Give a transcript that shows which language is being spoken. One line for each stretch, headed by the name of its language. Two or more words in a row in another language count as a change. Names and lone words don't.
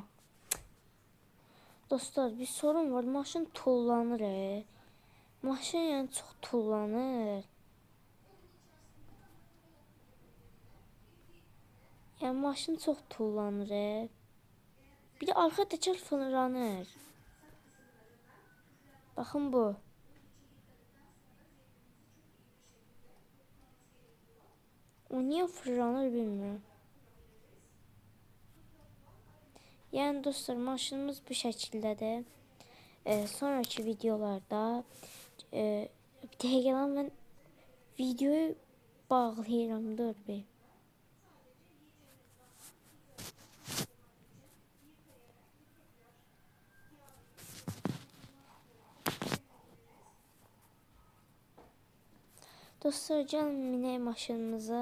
Azerbaijani: Dostlar, bir sorun var. Maşın tullanır. Maşın yəni çox tullanır. Yəni maşın çox tullanır.
Turkish: Bir de arka teker fırlanır. Bakın bu. O niye fırlanır bilmiyorum.
Azerbaijani: Yani dostlar maşınımız bu şəkildədir. Sonraki videolarda bir dəqiqə lan mən videoyu bağlayıram, dur bir. Dostlar gəlin minək maşınımıza.